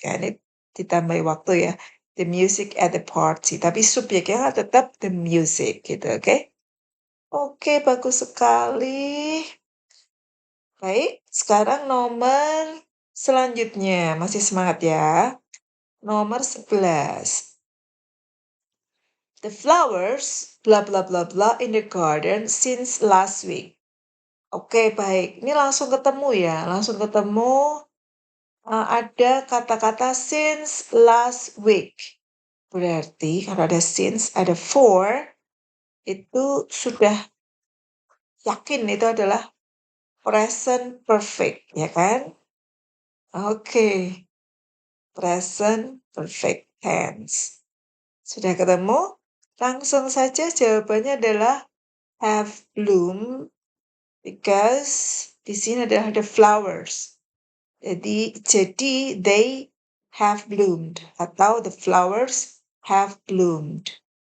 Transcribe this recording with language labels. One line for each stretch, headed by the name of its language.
Indonesian: Ya, ini ditambahi waktu ya.
English: The music at the party.
Indonesian: Tapi subjeknya kan tetap the music gitu, oke? Oke, bagus sekali. Baik, sekarang nomor selanjutnya. Masih semangat ya. Nomor 11.
English: The flowers blah blah blah blah in the garden since last week.
Indonesian: Oke, baik. Ini langsung ketemu ya. Langsung ketemu ada kata-kata since last week. Berarti kalau ada since, ada for, itu sudah yakin itu adalah present perfect, ya kan? Oke, present perfect tense. Sudah ketemu? Langsung saja jawabannya adalah
English: have bloom because
Indonesian: di sini adalah the flowers.
English: Jadi they have bloomed atau the flowers have bloomed.